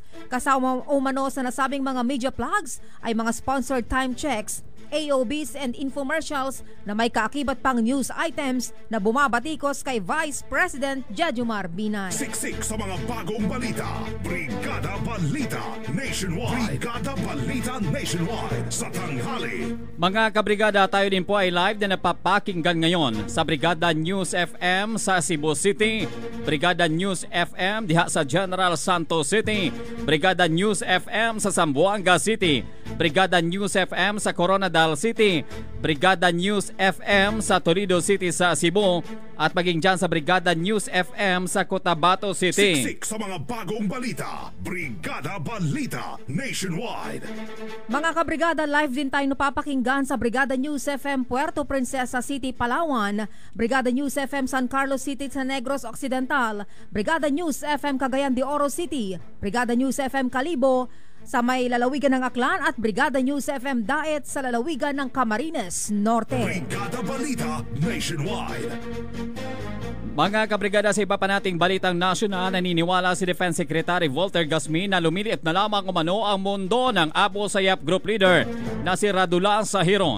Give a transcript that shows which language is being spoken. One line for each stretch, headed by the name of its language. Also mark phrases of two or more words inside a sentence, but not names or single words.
Filipino: Kasama umano sa nasabing mga
English: media plugs
Filipino: ay mga
English: sponsored time checks, AOBs and infomercials
Filipino: na may kaakibat pang
English: news items
Filipino: na bumabatikos kay Vice President Jejomar Binay. Siksik sa mga bagong balita. Brigada Balita Nationwide. Brigada Balita Nationwide sa tanghali. Mga kabrigada, tayo din po ay live na napapakinggan ngayon sa Brigada News FM sa Cebu City, Brigada News FM diha sa General Santos City, Brigada News FM sa Zamboanga City, Brigada News FM sa Coronadal City, Brigada News FM sa Toledo City sa Cebu, at maging dyan sa Brigada News FM sa Cotabato City. Siksik sa mga bagong balita. Brigada Balita Nationwide. Mga kabrigada, live din tayo napapakinggan sa Brigada News FM Puerto Princesa City, Palawan, Brigada News FM San Carlos City sa Negros Occidental, Brigada News FM Cagayan de Oro City, Brigada News FM Calibo sa may lalawigan ng Aklan at Brigada News FM Daet sa lalawigan ng Camarines Norte. Brigada Balita Nationwide. Mga kabrigada, sa iba pa nating balitang nasyonal, naniniwala si Defense Secretary Walter Gasmin na lumiliit na lamang umano ang mundo ng Abu Sayyaf Group leader na si Radulan Sahiron.